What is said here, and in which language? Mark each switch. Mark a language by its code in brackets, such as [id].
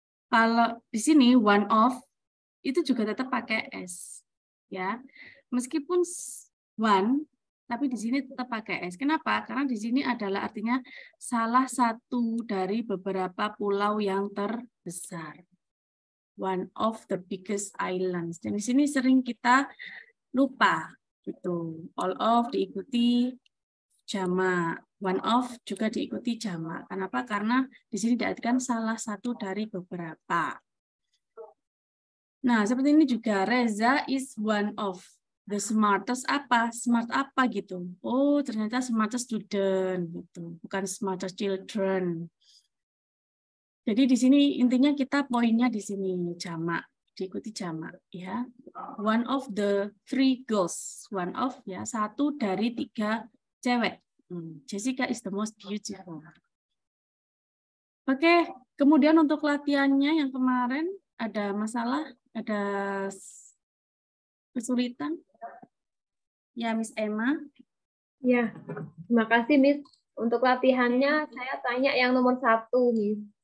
[id] Kalau di sini one of itu juga tetap pakai s, ya. Meskipun one, tapi di sini tetap pakai s. Kenapa? Karena di sini adalah artinya salah satu dari beberapa pulau yang terbesar. [en] One of the biggest islands. [id] Dan di sini sering kita lupa gitu. All of diikuti jamak, one of juga diikuti jamak. Kenapa? Karena di sini diartikan salah satu dari beberapa. Nah, seperti ini juga [en] Reza is one of the smartest [id] apa? Smart apa gitu. Oh, ternyata [en] smartest student [id] gitu, bukan [en] smartest children. [id] Jadi di sini intinya kita poinnya di sini jamak, diikuti jamak ya. [en] One of the 3 girls, [id] one of ya, satu dari 3 cewek. [en] Jessica is the most beautiful. [id] Oke, kemudian untuk latihannya yang kemarin ada masalah, ada kesulitan? Ya, Miss Emma. Ya, terima kasih Miss. Untuk latihannya saya tanya yang nomor 1, Miss.